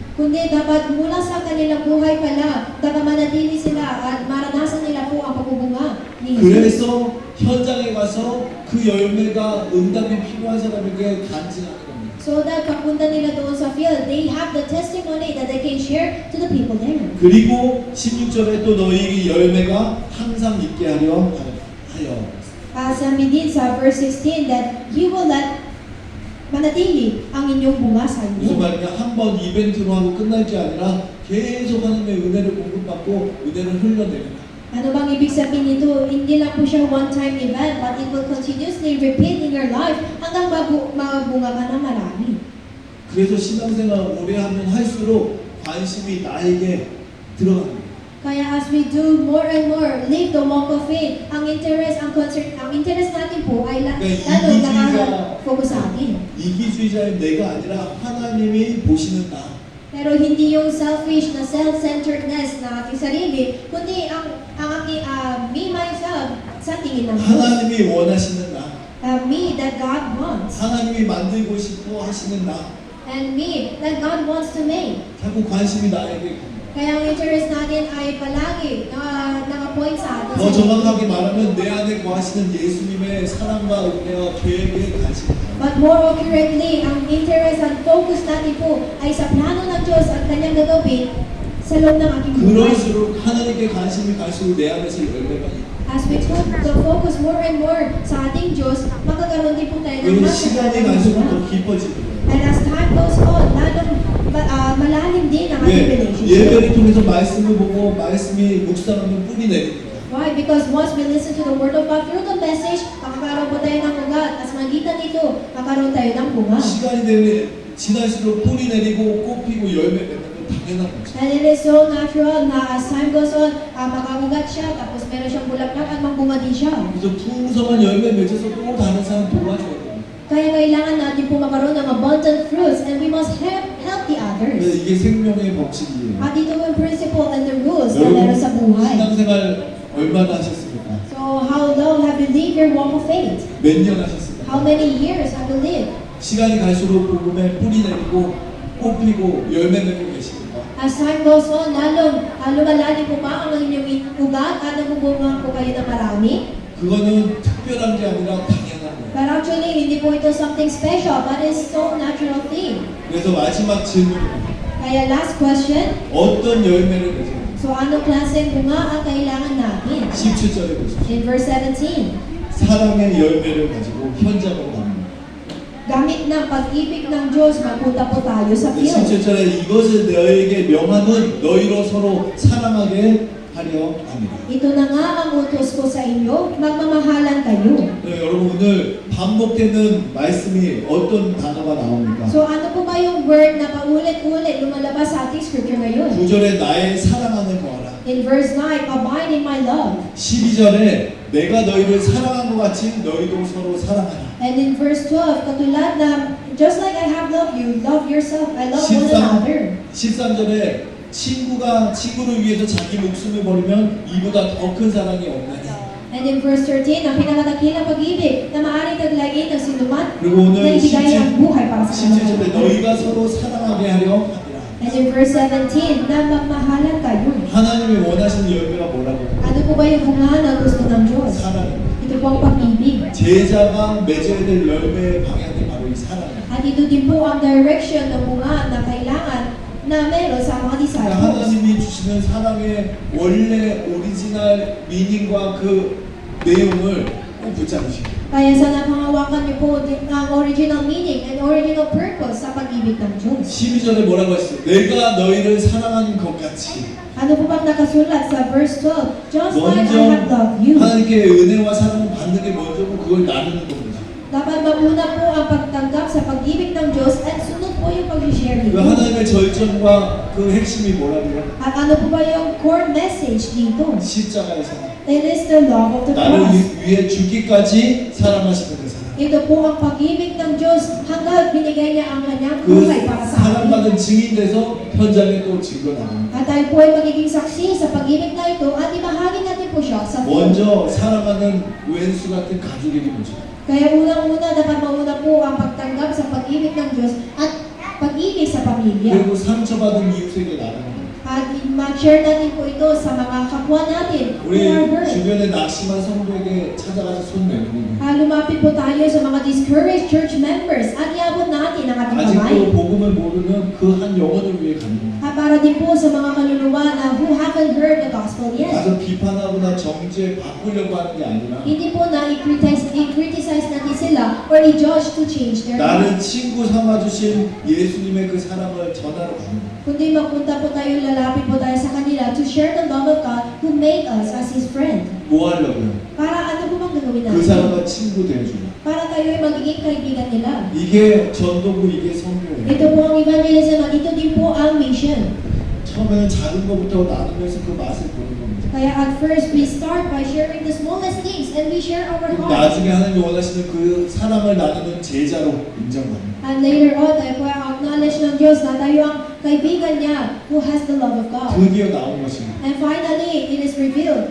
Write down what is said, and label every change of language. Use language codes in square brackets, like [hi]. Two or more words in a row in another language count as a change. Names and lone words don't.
[tl] Kundi dapat mula sa kanilang buhay pala, dapat manatili sila at maranasan nila po ang pagbubunga ni Jesus. [ko] 그래서 현장에 가서 그 열매가 응답이 필요한 사람에게 간증하는 겁니다. [en] So that [tl] papunta nila doon sa field, [en] they have the testimony that they can share to the people there. [ko] 그리고 16절에 또 너희에게 열매가 항상 있게 하려 하여. [tl] Sabi din sa verse 16 [en] that He will let [tl] manatili ang inyong bunga sa [ko] 무슨 [tl] inyo. [ko] 말이냐? 한 번 이벤트로 하고 끝날 게 아니라 계속 하나님의 은혜를 공급받고 은혜를 흘려내린다. [tl] Ano bang ibig sabihin nito? Hindi lang po siya [en] one-time event, but it will continuously repeat in your life [tl] hanggang mabunga ka na marami. [ko] 그래서 신앙생활 오래 하면 할수록 관심이 나에게 들어갑니다. [en] Kaya as we do more and more, live the walk of faith, [tl] ang interest natin po ay lalo nakaka-focus sa atin. [ko] 이기주의자인 내가 아니라 하나님이 보시는 나. [tl] Pero hindi yung selfish na self-centeredness na aking sarili, kundi ang aking [en] me, myself, [tl] sa tingin ng Diyos. [ko] 하나님이 원하시는 나. [en] Me that God wants. [ko] 하나님이 만들고 싶어 하시는 나. [en] And me that God wants to make. [ko] 자꾸 관심이 나에게 갑니다. [tl] Kaya ang interest natin ay palagi naka-point sa atin. [ko] 더 정확하게 말하면 내 안에 거하시는 예수님의 사랑과 은혜와 계획에 관심이 가요. [en] But more accurately, [tl] ang interest at focus natin po ay sa plano ng Diyos at kanyang gagawin sa loob ng aking buhay. [ko] 그럴수록 하나님께 관심이 갈수록 내 안에서 열매가 있고. [en] As we put the focus more and more [tl] sa ating Diyos, magkakaroon din po tayo ng [ko] 그리고 [tl] mas [ko] 시간이 갈수록 더 깊어지는 거예요. [en] And as time goes on, [tl] lalong malalim din ang ating [ko] 왜? [tl] relationship. [ko] 예배를 통해서 말씀을 보고 말씀이 묵상하면 뿌리 내립니다. [en] Why? Because once we listen to the Word of God through the message, [tl] makakaroon po tayo ng ugat. As magitan nito, makakaroon tayo ng bunga. [ko] 시간이 지날수록 뿌리 내리고 꽃 피고 열매 맺는 건 당연한 거죠. [en] And it is so natural na as time goes on, [tl] makakugat siya, tapos meron siyang bulaklak at magbunga din siya. [ko] 그래서 풍성한 열매 맺어서 또 다른 사람 도와줘야 돼요. [tl] Kaya kailangan natin po magkaroon ng [en] abundant fruits and we must help the [ko] 그래서 [en] others. [ko] 이게 생명의 법칙이에요. [tl] At ito yung [en] principle and the rules [tl] na [ko] 여러분 [tl] meron sa buhay. [ko] 신앙생활 얼마나 하셨습니까? [en] So how long have you lived your walk of faith? [ko] 몇 년 하셨습니까? [en] How many years have you lived? [ko] 시간이 갈수록 복음에 뿌리 내리고 꽃 피고 열매 맺고 계십니까? [en] As time goes on, [tl] lalong lumalalim po ba ang inyong ugat at nagbubunga po kayo ng marami? [ko] 그거는 특별한 게 아니라 당연한 거예요. [en] But actually, [tl] hindi po ito [en] something special, but it's so natural thing. [ko] 그래서 마지막 질문입니다. [en] Kaya last question, [ko] 어떤 열매를 맺어요? [tl] so anong klaseng bunga ang kailangan natin? [ko] 17절에 보십시오. [en] In verse 17, [ko] 사랑의 열매를 가지고 현장으로 갑니다. [tl] gamit ng pag-ibig ng Diyos, mapunta po tayo sa field. [ko] 17절에 이것을 너희에게 명함은 너희로 서로 사랑하게 하려 합니다. [tl] Ito na nga ang utos ko sa inyo, magmamahalan kayo. [ko] 네, 여러분 오늘 반복되는 말씀이 어떤 단어가 나옵니까? [tl] So ano po ba yung word na paulit-ulit lumalabas sa ating scripture ngayon? [ko] 9절에 나의 사랑 안에 거하라. [en] In verse 9, abide in my love. [ko] 12절에 내가 너희를 사랑한 것 같이 너희도 서로 사랑하라. [en] And in verse 12, [tl] katulad na, [en] just like I have loved you, love yourself, I love one another. [ko] 13절에 친구를 위해서 자기 목숨을 버리면 이보다 더 큰 사랑이 없나니. [en] And in verse 13, [tl] ang pinakadakilang pag-ibig na maaaring taglayin ng sinuman [ko] 그리고 오늘 [tl] na ibigay ang buhay para sa [ko] 17절에 [tl] kanila. [ko] 너희가 서로 사랑하게 하려 합니다. [en] And in verse 17, [tl] na magmahalan kayo. [ko] 하나님이 원하시는 열매가 뭐라고? [tl] Ano po ba yung bunga na gusto ng Diyos? [ko] 사랑입니다. [tl] Ito po ang pag-ibig. [ko] 제자가 맺어야 될 열매의 방향이 바로 이 사랑입니다. [tl] At ito din po ang direction ng bunga na kailangan na meron sa mga disciples. [ko] 하나님이 주시는 사랑의 원래 오리지널 미닝과 그 내용을 꼭 붙잡으시고 [tl] Kaya sana pangawakan niyo po ang [en] original meaning and original purpose [tl] sa pag-ibig ng Diyos. [ko] 12절에 뭐라고 했어요? 내가 너희를 사랑하는 것 같이 [tl] Ano po bang nakasulat sa verse 12? [en] Just like I [ko] 먼저 [en] have loved you. [ko] 하나님께 은혜와 사랑을 받는 게 먼저고 그걸 나누는 겁니다. [tl] Dapat mauna po ang pagtanggap sa pag-ibig ng Diyos at sunod po yung pag-share [ko] 그 [tl] nito. [ko] 하나님의 절정과 그 핵심이 뭐라고요? [tl] At ano po ba yung [en] core message [tl] dito? [ko] 십자가의 사랑. [en] It is the love of the [ko] 나를 [en] cross. [ko] 위해 죽기까지 사랑하시는 그 사랑. [tl] Ito po ang pag-ibig ng Diyos hanggang binigay niya ang kanyang [ko] 그 [tl] buhay para sa atin. [ko] 사랑받은 증인돼서 현장에 또 증거 나갑니다. [tl] At tayo po ay magiging saksi sa pag-ibig na ito at ibahagi natin po siya sa film. [ko] 먼저 사랑하는 왼수 같은 가족에게 보죠. [tl] Kaya unang-una, dapat mauna po ang pagtanggap sa pag-ibig ng Diyos at pag-ibig sa pamilya. [ko] 그리고 상처받은 이웃에게 나가는 거예요. [tl] At mag-share natin po ito sa mga kapwa natin who [ko] 우리 [en] are hurt. [ko] 주변에 낙심한 성도에게 찾아가서 손 내밀고 [tl] Lumapit po tayo sa mga [en] discouraged church members [tl] at iabot natin ang ating kamay. [ko] 아직도 복음을 모르는 그 한 영혼을 위해 가는 거예요. [tl] Para din po sa mga kaluluwa na [en] who haven't heard the gospel yet. [ko] 가서 비판하거나 정죄 바꾸려고 하는 게 아니라 [tl] Hindi po na i-criticize natin sila or i-judge [en] to change their [ko] 나를 [en] lives. [ko] 친구 삼아주신 예수님의 그 사랑을 전하러 가는 거예요. [tl] Kundi magpunta po tayo, lalapit po tayo sa kanila [en] to share the love of God who made us as His friend. [ko] 뭐 하려고요? [tl] Para ano po bang gagawin [ko] 그 [tl] natin? [ko] 사람과 친구 되어주는 [tl] Para tayo ay magiging kaibigan nila. [ko] 이게 전도고 이게 선교예요. [tl] Ito po ang evangelism at ito din po ang mission. [ko] 처음에는 작은 것부터 나누면서 그 맛을 보는 겁니다. [en] Kaya at first, we start by sharing the smallest things and we share our [ko] 그럼 [en] hearts. [ko] 나중에 하나님이 원하시는 그 사랑을 나누는 제자로 인정받는 [en] And later on, [tl] tayo po ay acknowledge ng Diyos na tayo ang kaibigan niya [en] who has the love of God. [ko] 드디어 나온 것입니다. [en] And finally, it is revealed.